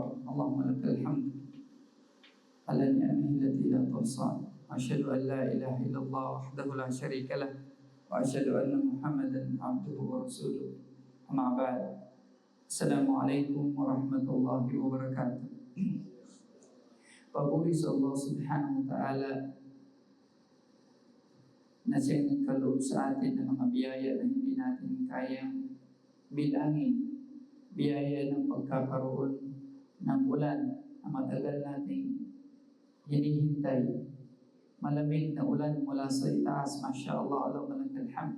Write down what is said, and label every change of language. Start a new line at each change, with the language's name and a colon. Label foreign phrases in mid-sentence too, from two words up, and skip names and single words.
Arabic: اللهم لك الحمد على نعمه التي لا تحصى. أشهد أن لا إله إلا الله وحده لا شريك له وأشهد أن محمدا عبده ورسوله. أما بعد. السلام عليكم ورحمة الله وبركاته.
Filipino: Papuri sa Allah
Arabic: سبحانه وتعالى
Filipino: na siyang nagkaloob sa atin ng mga biyaya na hindi natin kayang bilangin. Biyaya ng pagkakaroon ng ulan na matagal nating hinihintay. Malamig na ulan mula sa itaas,
Arabic: ما شاء الله، اللهم لك الحمد.